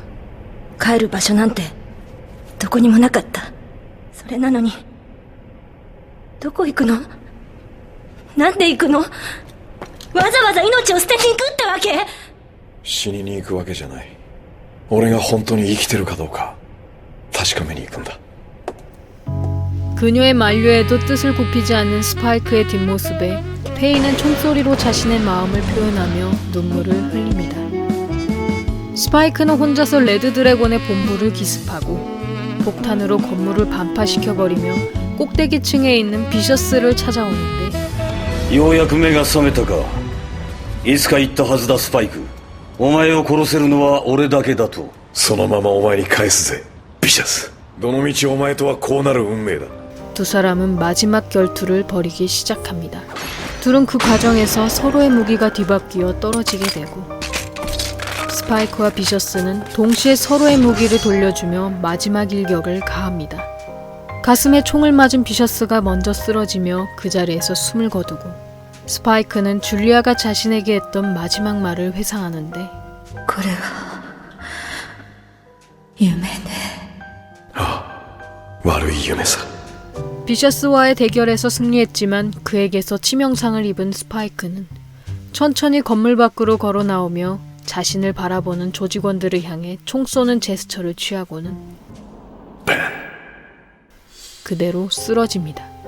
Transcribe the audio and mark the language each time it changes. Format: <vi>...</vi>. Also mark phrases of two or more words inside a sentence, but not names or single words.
<ja>帰る場所なんてどこにもなかった。それなのにどこ行くの？なんで行くの？わざわざ命を捨てに行くってわけ？死にに行くわけじゃない。俺が本当に生きてるかどうか確かめに行くんだ。</ja> <ko>그녀의 만류에도 뜻을 굽히지 않는 스파이크의 뒷모습에 페이는 총소리로 자신의 마음을 표현하며 눈물을 흘립니다. 스파이크는 혼자서 레드 드래곤의 본부를 기습하고 폭탄으로 건물을 반파시켜버리며 꼭대기층에 있는 비셔스를 찾아오는데</ko> <ja>ようやく目が覚めたか。いつか言ったはずだスパイク。お前を殺せるのは俺だけだと。そのままお前に返すぜビシャス。どの道お前とはこうなる運命だ。</ja> <ko>두 사람은 마지막 결투를 벌이기 시작합니다. 둘은 그 과정에서 서로의 무기가 뒤바뀌어 떨어지게 되고 스파이크와 비셔스는 동시에 서로의 무기를 돌려주며 마지막 일격을 가합니다. 가슴에 총을 맞은 비셔스가 먼저 쓰러지며 그 자리에서 숨을 거두고 스파이크는 줄리아가 자신에게 했던 마지막 말을 회상하는데</ko> <ja>これは夢ね。悪い夢さ。</ja> <ko>비셔스와의 대결에서 승리했지만 그에게서 치명상을 입은 스파이크는 천천히 건물 밖으로 걸어 나오며 자신을 바라보는 조직원들을 향해 총 쏘는 제스처를 취하고는 그대로 쓰러집니다.</ko>